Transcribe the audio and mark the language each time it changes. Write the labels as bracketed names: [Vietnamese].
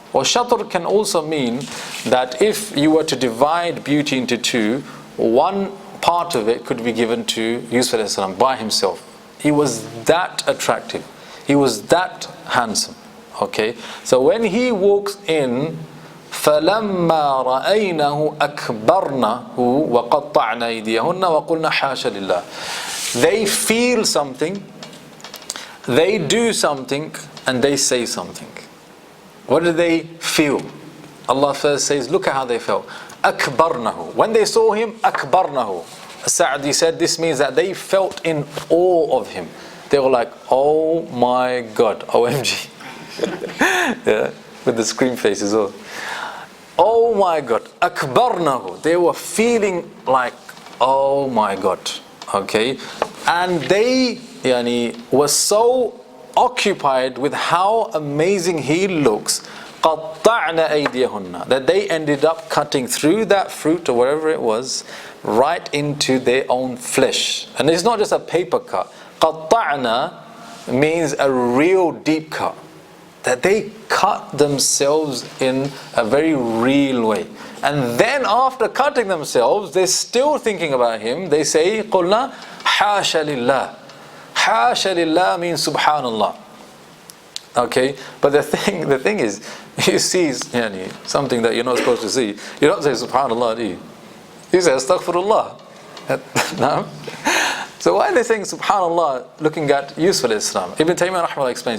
[English] Or shatr can also mean that if you were to divide beauty into two, one part of it could be given to Yusuf as by himself. He was that attractive. He was that handsome. Okay, so when he walks in, [Arabic] فَلَمَّا رَأَيْنَهُ أَكْبَرْنَهُ وَقَطَّعْنَ أَيْدِيَهُنَّ وَقُلْنَا حَاشَ لِلَّهِ. [English] They feel something, they do something, and they say something. What do they feel? Allah first says, look at how they felt. [Arabic] أَكْبَرْنَهُ. [English] When they saw him, أَكْبَرْنَهُ. Sa'di said this means that they felt in awe of him. They were like, oh my God, OMG. Yeah, with the scream face as well. Oh my God, akbarnahu. They were feeling like, oh my God. Okay, and they were so occupied with how amazing he looks [Arabic] قَطَّعْنَ أَيْدِيَهُنَّ, [English] that they ended up cutting through that fruit or whatever it was, right into their own flesh. And it's not just a paper cut. قَطَّعْنَ means a real deep cut. That they cut themselves in a very real way. And then after cutting themselves, they're still thinking about him. They say, [Arabic] قُلْنَا حَاشَ لِلَّهِ. حَاشَ لِلَّهِ [English] means subhanallah. Okay, but the thing is, you see something that you're not supposed to see. You don't say subhanallah, do you? You say astaghfirullah. No? So why are they saying subhanallah looking at Yusuf Islam? Ibn Taymiyyah rahimahullah explains.